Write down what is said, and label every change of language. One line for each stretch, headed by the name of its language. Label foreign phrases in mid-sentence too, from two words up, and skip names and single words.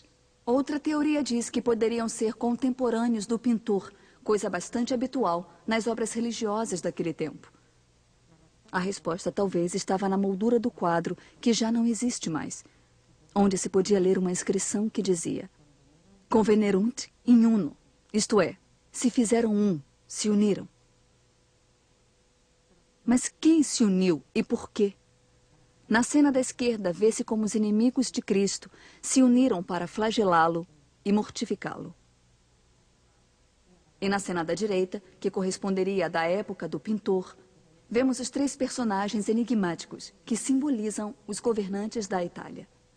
Portuguese: Outra teoria diz que poderiam ser contemporâneos do pintor, coisa bastante habitual nas obras religiosas daquele tempo. A resposta talvez estava na moldura do quadro, que já não existe mais, onde se podia ler uma inscrição que dizia:
Latin: Convenerunt in uno,
Portuguese: isto é, se fizeram um, se uniram. Mas quem se uniu e por quê? Na cena da esquerda, vê-se como os inimigos de Cristo se uniram para flagelá-lo e mortificá-lo. E na cena da direita, que corresponderia à da época do pintor, vemos os três personagens enigmáticos que simbolizam os governantes da Itália.